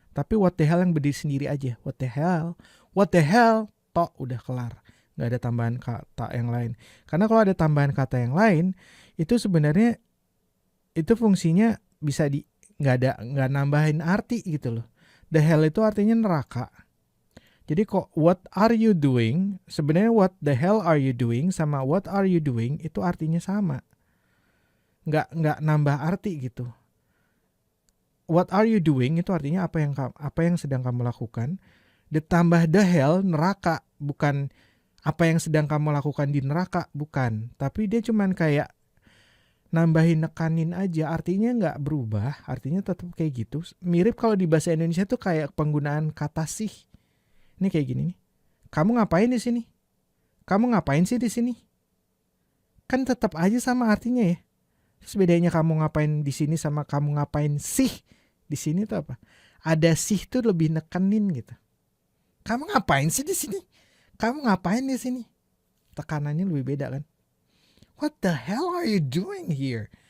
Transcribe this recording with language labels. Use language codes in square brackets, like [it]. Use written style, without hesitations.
[id] Tapi [en] what the hell [id] yang berdiri sendiri aja. [en] What the hell, [id] tok udah kelar. Nggak ada tambahan kata yang lain. Karena kalau ada tambahan kata yang lain, itu sebenarnya itu fungsinya bisa nggak nambahin arti gitu loh. [en] The hell [id] itu artinya neraka. Jadi kok what are you doing, sebenarnya [en] what the hell are you doing [id] sama [en] what are you doing [id] itu artinya sama. Nggak nambah arti gitu. [en] What are you doing [id] itu artinya apa yang sedang kamu lakukan. Ditambah [en] the hell [id] neraka, bukan apa yang sedang kamu lakukan di neraka, bukan. Tapi dia cuman kayak nambahin nekanin aja, artinya nggak berubah, artinya tetap kayak gitu. Mirip kalau di bahasa Indonesia tuh kayak penggunaan kata sih. Ini kayak gini nih. Kamu ngapain di sini? Kamu ngapain sih di sini? Kan tetap aja sama artinya ya. Terus bedanya kamu ngapain di sini sama kamu ngapain sih di sini tuh apa? Ada sih tuh lebih nekenin gitu. Kamu ngapain sih di sini? Kamu ngapain di sini? Tekanannya lebih beda kan? [en] What the hell are you doing here?